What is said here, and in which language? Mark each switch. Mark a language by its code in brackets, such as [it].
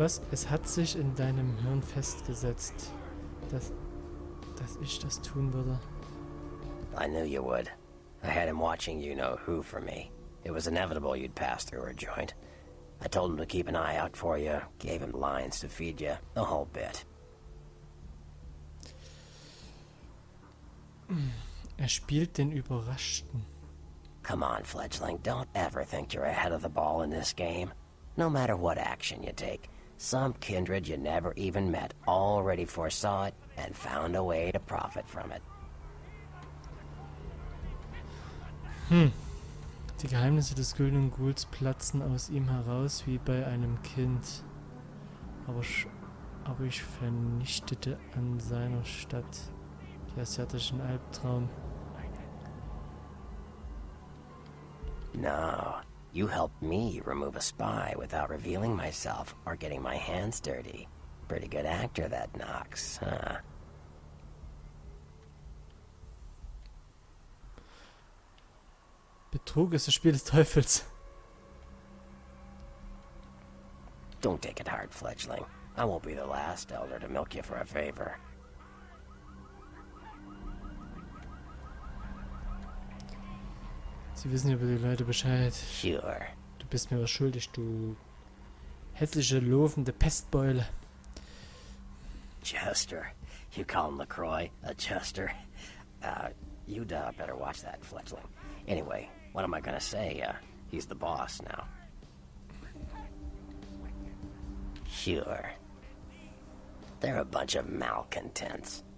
[de] Es hat sich in deinem Hirn festgesetzt, dass ich das tun würde. [en] I knew you would. I had him watching you-know-who for me. It was inevitable you'd pass through her joint. I told him to keep an eye out for you, gave him lines to feed you, the whole bit. [de] Spielt den Überraschten. [en] Come on, fledgling, don't ever think you're ahead of the ball in this game. No matter what action you take, some kindred you never even met already foresaw it and found a way to profit from it. [de] Die Geheimnisse des güldenen Ghouls platzen aus ihm heraus wie bei einem Kind. Aber ich vernichtete an seiner Stadt die asiatischen Albtraum. [en] No, you helped me remove a spy without revealing myself or getting my hands dirty. Pretty good actor, that Knox, huh? [de] Betrug ist das Spiel des Teufels. [en] Don't take it hard, fledgling. I won't be the last elder to milk you for a favor. [de] Sie wissen über die Leute Bescheid. [en] Sure. [de] Du bist mir was schuldig, du hässliche, laufende Pestbeule. [en] jester. You call him LaCroix a jester? You'd better watch that, fledgling. Anyway, what am I gonna say? He's the boss now. Sure. They're a bunch of malcontents.